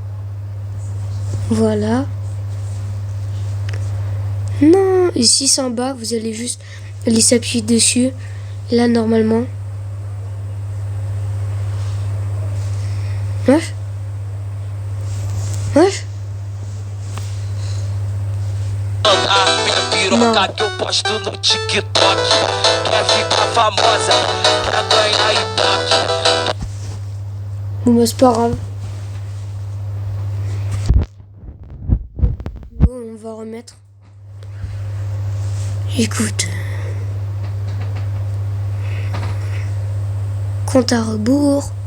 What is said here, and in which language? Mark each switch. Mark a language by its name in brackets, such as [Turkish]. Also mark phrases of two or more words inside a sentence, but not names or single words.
[French] Voilà. Non, ici c'est en bas, vous allez juste aller s'appuyer dessus. Là, normalement. Wesh. Wesh. [Portuguese] Piroca que eu posto no TikTok. Quer ficar famosa, quer ganhar ibope. [French] Bon, bah, c'est pas grave. Bon, on va remettre. Écoute. Compte à rebours.